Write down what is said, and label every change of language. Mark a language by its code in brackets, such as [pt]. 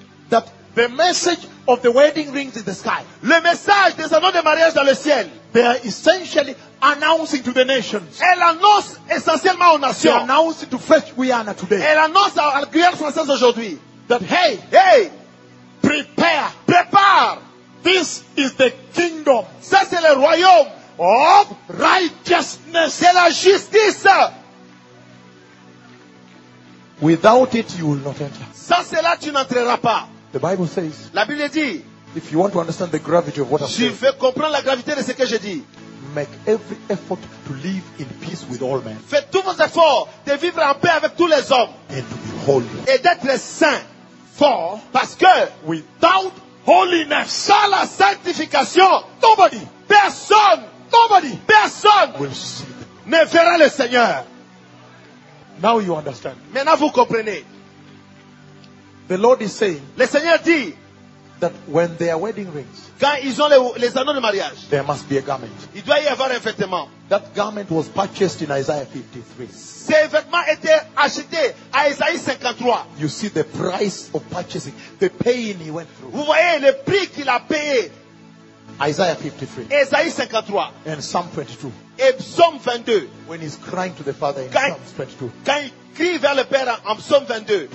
[en] that the message of the wedding rings in the sky, [fr] le message des anneaux de mariage dans le ciel, [en] they are essentially announcing to the nations. [fr] Elle annonce essentiellement aux nations. [en] They announce it to French Guiana today. [fr] Elle annonce à la Guyane française aujourd'hui. [en] That hey, prepare, [fr] prépare. [en] This is the kingdom. [fr] Ça c'est le royaume. [en] of righteousness. [fr] C'est la justice. [en] Without it, you will not enter. [fr] Sans cela, tu n'entreras pas. [en] The Bible says. [fr] La Bible dit. [en] If you want to understand the gravity of what I'm saying. [fr] Si tu veux comprendre la gravité de ce que je dis. [en] Make every effort to live in peace with all men. [fr] Fais tous vos efforts de vivre en paix avec tous les hommes. [en] And to be holy. [fr] Et d'être saint. [en] For. [fr] Parce que. [en] Without holiness. [fr] Sans la sanctification. [en] Nobody. [fr] Personne. [en] Nobody. [fr] Personne. [en] Will see. [fr] Ne verra le Seigneur. [en] Now you understand. [fr] Maintenant vous comprenez. [en] The Lord is saying. [fr] Le Seigneur dit. [en] That when they are wedding rings. [fr] Quand ils ont les anneaux de mariage. [en] There must be a garment. [fr] Il doit y avoir un vêtement. [en] That garment was purchased in Isaiah 53. [fr] Ce vêtement était acheté à Isaïe 53. [en] You see the price of purchasing. The pain he went through. [fr] Vous voyez le prix qu'il a payé. [en] Isaiah 53. [fr] Isaïe 53. [en] And Psalm 22. [fr] Et Psalm 22. [en] When he's crying to the Father in Psalm 22. [fr] Quand il crie vers le Père en Psalm 22.